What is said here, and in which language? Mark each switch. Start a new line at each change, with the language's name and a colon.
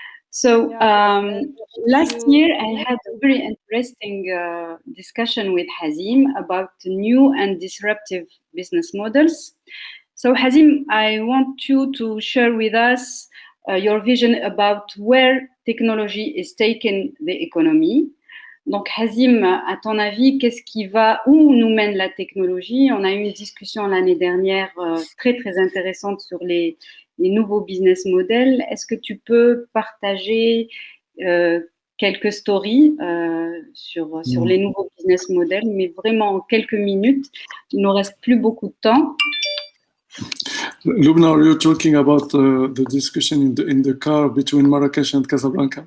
English: So last year I had a very interesting discussion with Hazim about new and disruptive business models. So Hazim, I want you to share with us your vision about where technology is taking the economy.
French: Donc, Hazim, à ton avis, où nous mène la technologie? On a eu une discussion l'année dernière très, très intéressante sur les nouveaux business models. Est-ce que tu peux partager quelques stories sur les nouveaux business models, mais vraiment en quelques minutes? Il ne nous reste plus beaucoup de temps.
English: Loubna, are you talking about the discussion in the car between Marrakech and Casablanca?